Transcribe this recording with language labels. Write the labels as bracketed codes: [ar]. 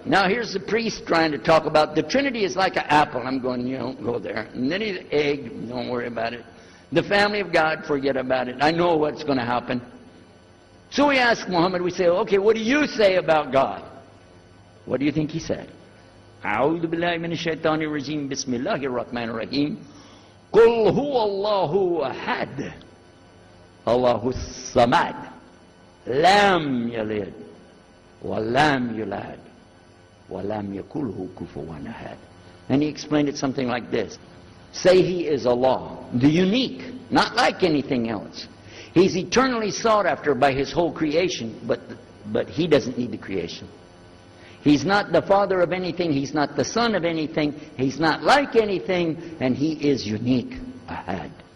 [en] Now here's the priest trying to talk about the Trinity is like an apple. I'm going, you don't go there. And then the egg, don't worry about it. The family of God, forget about it. I know what's going to happen. So we ask Muhammad, we say, okay, what do you say about God? What do you think he said? [ar] أعوذ بالله من الشيطان الرجيم بسم الله الرحمن الرحيم قل هو الله أحد الله الصمد لم يلد ولم يولد ولم يكن له كفوا أحد. [en] And he explained it something like this. Say he is Allah, the unique, not like anything else. He's eternally sought after by his whole creation, but he doesn't need the creation. He's not the father of anything, he's not the son of anything, he's not like anything, and he is unique. Ahad.